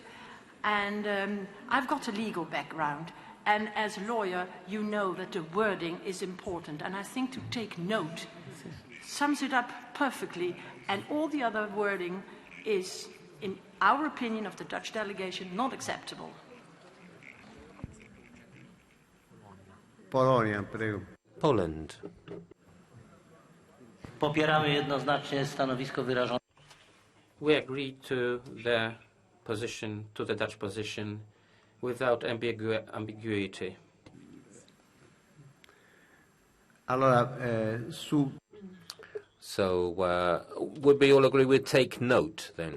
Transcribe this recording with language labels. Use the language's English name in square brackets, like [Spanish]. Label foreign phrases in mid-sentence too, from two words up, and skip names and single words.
[English] And I've got a legal background. And as a lawyer, you know that the wording is important. And I think to take note sums it up perfectly. And all the other wording is, in our opinion of the Dutch delegation, not acceptable. [Italian] Polonia, prego. [English] Poland. [Polish] Popieramy jednoznacznie stanowisko wyrażone. [English] We agree to the position, to the Dutch position, without ambiguity. Allora, So would we all agree with take note then?